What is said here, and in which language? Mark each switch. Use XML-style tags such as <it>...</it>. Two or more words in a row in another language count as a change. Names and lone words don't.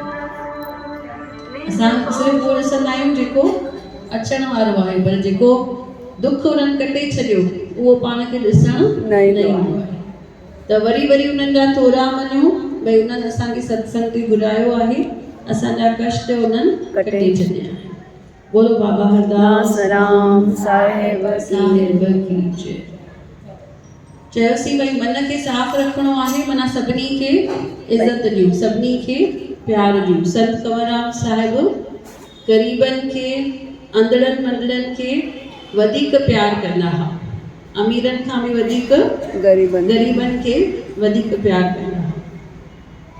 <sd>असां सिर्फ़ु उहो ॾिसंदा आहियूं जेको अचण वारो आहे, पर जेको दुख उन्हनि कटे छॾियो उहो पाण खे ॾिसण न ईंदो आहे। त वरी वरी उन्हनि जा थोरा मञूं भई उन्हनि असांखे सत्संग ते घुरायो आहे, असांजा कष्ट उन्हनि कटे छॾिया।</sd> <hi>बोलो बाबा हरदास राम साहिब की जय।</hi> <sd>चयोसीं भई मन खे साफ़ रखिणो आहे, माना सभिनी खे इज़त ॾियूं, सभिनी खे प्यार ॾियूं। संत कंवरराम साहिब ग़रीबनि खे, अंधड़नि मंदड़नि खे वधीक प्यार कंदा हुआ, अमीरनि खां बि वधीक ग़रीबनि खे वधीक प्यार कंदा हुआ।</sd>